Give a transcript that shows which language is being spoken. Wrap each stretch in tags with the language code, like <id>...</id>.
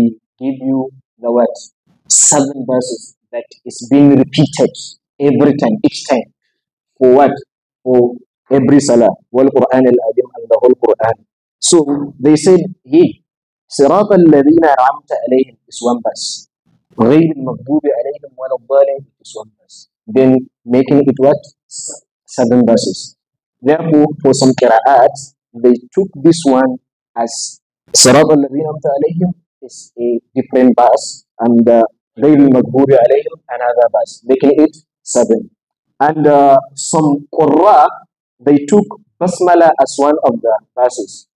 <en>We give you the what? 7 verses that is being repeated every time, each time. For what? For every salah.</en> <ar>وَالْقُرْآنَ الْعَظِيمِ</ar> <en>and the whole Quran. So they said, hey,</en> <ar>صِرَاطَ الَّذِينَ أَنْعَمْتَ عَلَيْهِمْ</ar> <en>is 1 verse.</en> <ar>غَيْرِ الْمَغْضُوبِ عَلَيْهِمْ وَلَا الضَّالِينَ</ar> <en>is 1 verse. Then making it what? 7 verses. Therefore, for some qira'ats, they took this one as</en> <ar>صِرَاطَ الَّذِينَ أَنْعَمْتَ عَلَيْهِمْ</ar> <en>is a different verse, and</en> <ar>غَيْرِ الْمَغْضُوبِ عَلَيْهِمْ</ar> <en>another verse, making it 7. And some qurra, they took basmala as one of the verses.</en>